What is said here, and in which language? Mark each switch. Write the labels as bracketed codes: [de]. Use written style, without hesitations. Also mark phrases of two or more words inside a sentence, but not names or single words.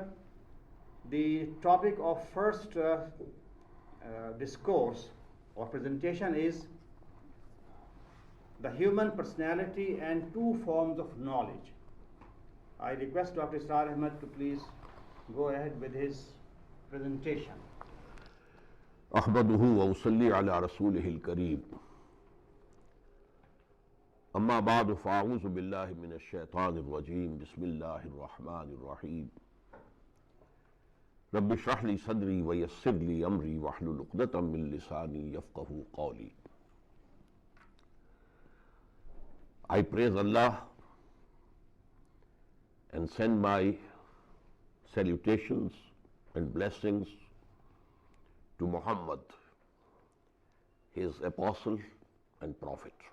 [en] The topic of first discourse or presentation is the human personality and two forms of knowledge. I request Dr. Israr Ahmed to please go ahead with his presentation. [ar] أحمده وأصلي على رسوله الكريم أما بعد فأعوذ بالله من الشيطان الرجيم بسم الله الرحمن الرحيم رب اشرح لي صدري ويسر لي أمري واحلل عقدة من لساني يفقهوا قولي. [en] I praise Allah and send my salutations and blessings to Muhammad, his apostle and prophet.